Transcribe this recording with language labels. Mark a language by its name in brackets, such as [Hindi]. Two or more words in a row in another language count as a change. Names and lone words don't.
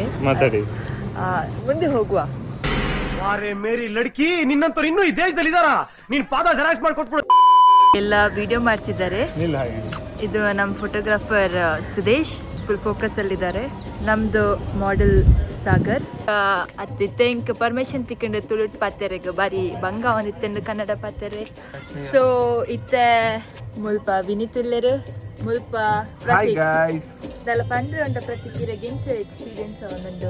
[Kannada] ಮಾತಾಡಿ. ಮುಂದೆ ಹೋಗುವ. ಎಲ್ಲ ವಿಡಿಯೋ ಮಾಡ್ತಿದ್ದಾರೆ. ಇದು ನಮ್ಮ ಫೋಟೋಗ್ರಾಫರ್ ಸುದೇಶ್ ಫುಲ್ ಫೋಕಸ್ ಅಲ್ಲಿದ್ದಾರೆ. ನಮ್ದು ಮಾಡೆಲ್ ಸಾಗರ್. [Tulu] ಅತ್ತಿತ್ತೆ ಇಂಕ ಪರ್ಮಿಷನ್ ತಿಕ್ಕೊಂಡು ತುಳುಟ್ ಪಾತೆರೆಗ ಬಾರಿ ಬಂಗ ಒಂದಿತ್ತಂಡು ಕನ್ನಡ ಪಾತೆರೆ. ಸೊ ಇತ್ತೆ ಮುಲ್ಪ ವಿನಿತುಲ್ಲೆರು ಮುಲ್ಪ ಪ್ರತೀಕ್ ದಲ ಪಂಡ್ರೆ ಉಂಟ ಪ್ರತೀಕ್ ಇರ ಗೆಂಚ ಎಕ್ಸ್ಪೀರಿಯನ್ಸ್ ಅವನೊಂದು